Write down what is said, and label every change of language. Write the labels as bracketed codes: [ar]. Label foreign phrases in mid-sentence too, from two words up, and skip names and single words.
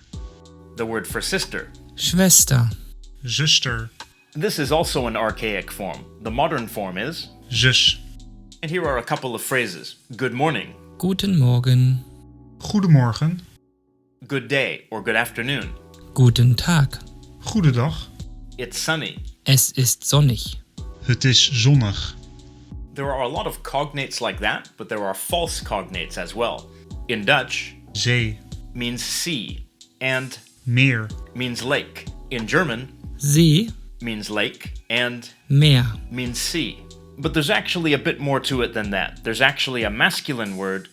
[en] the word for sister. Schwester, zuster, This is also an archaic form. The modern form is, zus, and here are a couple of phrases. Good morning, [de] Guten Morgen, [en] goedemorgen, good day or good afternoon. [de] Guten Tag, [en] goedendag, It's sunny. [de] es ist sonnig, [nl] het is zonnig. [en] There are a lot of cognates like that, but there are false cognates as well. In Dutch, Zee, means sea, and meer, means lake. In German, See, means lake, and Meer, means sea. But there's actually a bit more to it than that. There's actually a masculine word,